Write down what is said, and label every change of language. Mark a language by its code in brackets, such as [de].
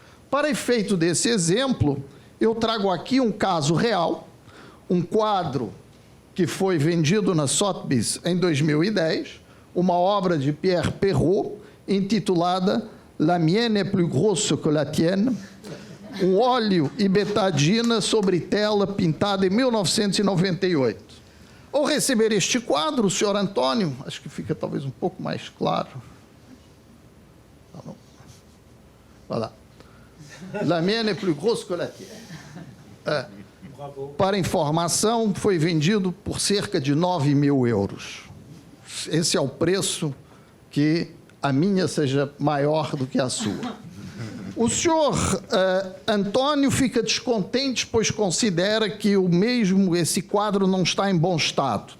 [pt] Para efeito desse exemplo, eu trago aqui um caso real, um quadro que foi vendido na Sotheby's em 2010, uma obra de Pierre Perrault, intitulada La mienne est plus grosse que la tienne, um óleo e betadina sobre tela pintada em 1998. Ao receber este quadro, o senhor Antônio, acho que fica talvez um pouco mais claro. Olha lá. [fr] La mienne est plus grosse que la tienne. [pt] Para informação, foi vendido por cerca de 9.000 euros. Esse é o preço que a minha seja maior do que a sua. O senhor Antônio fica descontente, pois considera que esse quadro não está em bom estado.